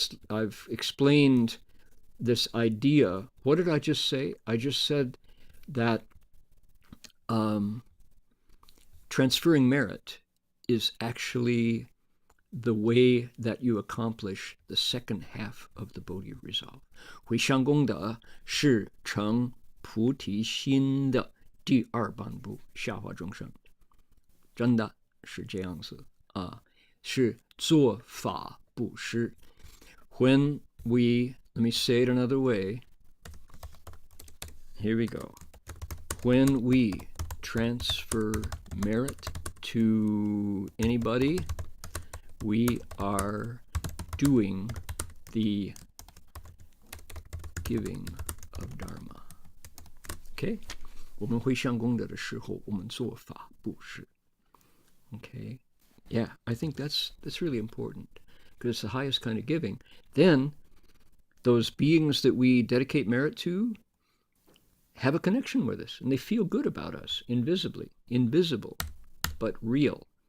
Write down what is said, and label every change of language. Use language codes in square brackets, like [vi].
[en] I've explained this idea. What did I just say? I just said that transferring merit is actually the way that you accomplish the second half of the Bodhi resolve. [zh] 回向功德是成菩提心的第二半步，下化众生。真的是这样子啊，是做法布施。 [en] When let me say it another way. Here we go. When we transfer merit to anybody, we are doing the giving of Dharma. Okay? [zh] 我们回向功德的时候，我们做法布施。 [en] Okay? Yeah, I think that's really important because it's the highest kind of giving. Then those beings that we dedicate merit to have a connection with us, and they feel good about us, invisible, but real.